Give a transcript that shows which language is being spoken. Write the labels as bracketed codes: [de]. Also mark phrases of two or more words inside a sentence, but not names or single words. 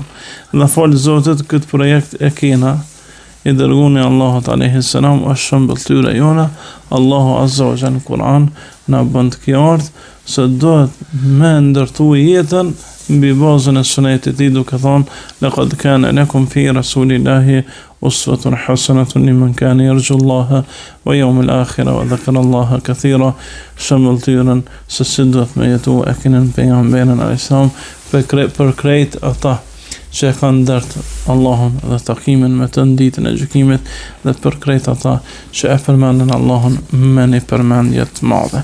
[sq] Dhe falë Zotit, këtë projekt e kena I dërguari Allahut [ar] عليه السلام [sq] është shëmbëltyra jona. Allahu [ar] عز وجل [sq] në Kur'an na bën të qartë se duhet me ndërtu jetën mbi bazën e sunetit I duke thonë [ar] لقد كان لكم في رسول الله أسوة حسنة لمن كان يرجو الله واليوم الآخر وذكر الله كثيرا. [sq] Shëmbëltyrën se si duhet me jetu e kenen pejgamberin [ar] عليه السلام [sq] për krejt ata që e kanë ndërtë Allahun dhe takimin me të ditën e gjykimit dhe për krejt ata që e përmendin Allahun me një përmendje të madhe.